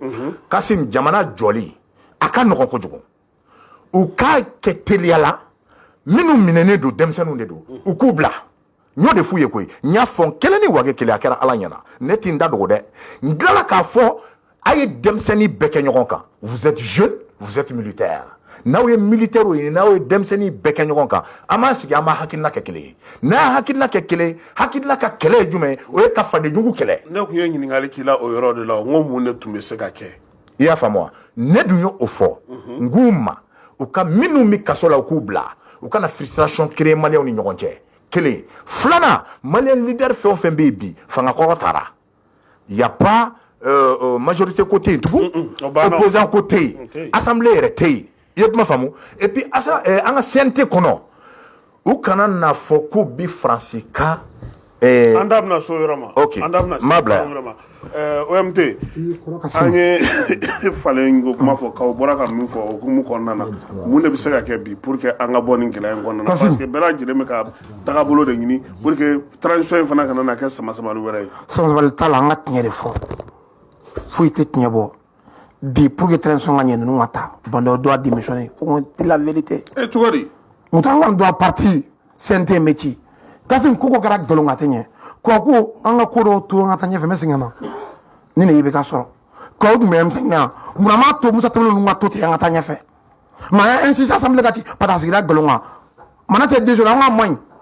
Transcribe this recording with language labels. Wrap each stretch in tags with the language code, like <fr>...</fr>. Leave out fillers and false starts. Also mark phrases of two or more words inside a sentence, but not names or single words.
<bm>Kasim jamana jɔli a ka nɔgɔn kojugu. u k'a kɛ teliya la minnu minɛnen don denmisɛnninw de don u k'u bila. n y'o de f'u ye koyi n y'a fɔ n kelen ni wage kelen a kɛra ala ɲɛna ne t'i da dogo dɛ n tilala k'a fɔ a ye denmisɛnnin bɛɛ kɛ ɲɔgɔn kan</bm> <fr>vous êtes jeune vous êtes militaire</fr> <bm>n'aw ye militaire ye n'aw ye denmisɛnnin bɛɛ kɛ ɲɔgɔn kan an b'a sigi an b'a hakilina kɛ kelen ye n'a y'a hakilina kɛ kelen hakilina ka kɛlɛ ye jumɛn o ye ka fadenjugu kɛlɛ. ne tun ye ɲininkali k'i la o yɔrɔ de la n ko mun de tun bɛ se ka kɛ. i y'a faamu wa ne dun y'o fɔ n k'u ma u ka minnu bɛ kaso la u k'u bila u kana</bm> <fr>frustration créer</fr> <bm>maliyɛnw ni ɲɔgɔn cɛ. Kelen filanan</bm> <fr>malien leader</fr> <bm>fɛn o fɛn bɛ yen bi fanga kɔrɔ taara</bm> <fr>y a pas majorité</fr> <bm>ko tɛ yen tugun opposant ko tɛ yen assemblée yɛrɛ tɛ yen i ye kuma faamu</bm> <fr>et puis</fr> <bm>an ka CNT kɔnɔ u kana n'a fɔ k'u bɛ Faransi ka. an da bɛna so yɔrɔ ma. ok an da bɛna so yɔrɔ ma. OMT an ye falen ko kuma fɔ k'aw bɔra ka min fɔ okumu kɔnɔna na mun de bɛ se ka kɛ bi</bm> <fr>pour que</fr> <bm>an ka bɔ nin gɛlɛya in kɔnɔna na parce que bɛɛ lajɛlen bɛ ka tagabolo de ɲini</bm> <fr>pour que</fr> <bm>transition in fana kana na kɛ sama-samali wɛrɛ ye. sama-samali t'a la an ka tiɲɛ de fɔ foyi tɛ tiɲɛ bɔ bi</bm> <fr>pour que</fr> <bm>transition ka ɲɛ ninnu ka taa</bm> <fr>Bandao doit démissionner on dit la vérité.</fr> <bm>cogo di. Mutangan</bm> <fr>doit partir CNT métier</fr> <bm>Kasim koko kɛra nkalon ka tɛ ɲɛ ko an ka ko dɔw to an ka taa ɲɛfɛ n bɛ segin ka na ni ne bɛ ka sɔrɔ k'aw tun bɛ segin yan munna m'a to Musa Tembele ninnu ka to ten an ka taa ɲɛfɛ mais an y'a insisté assemblée ka ci parce que a sigira nkalon kan mana tɛ</bm> <fr>deux jours</fr> <bm>an ka maɲi</bm>